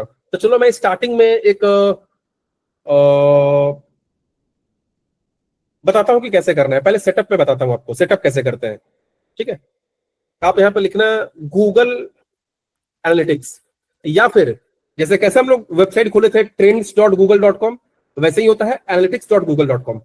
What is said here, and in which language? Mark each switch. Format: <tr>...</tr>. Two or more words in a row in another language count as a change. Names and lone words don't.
<hi>तो चलो मैं स्टार्टिंग में एक बताता हूं कि कैसे करना है। पहले सेटअप में बताता हूं आपको सेटअप कैसे करते हैं। ठीक है, आप यहाँ पे लिखना गूगल एनालिटिक्स, या फिर जैसे कैसे हम लोग वेबसाइट खोले थे trends.google.com, वैसे ही होता है analytics.google.com।</hi>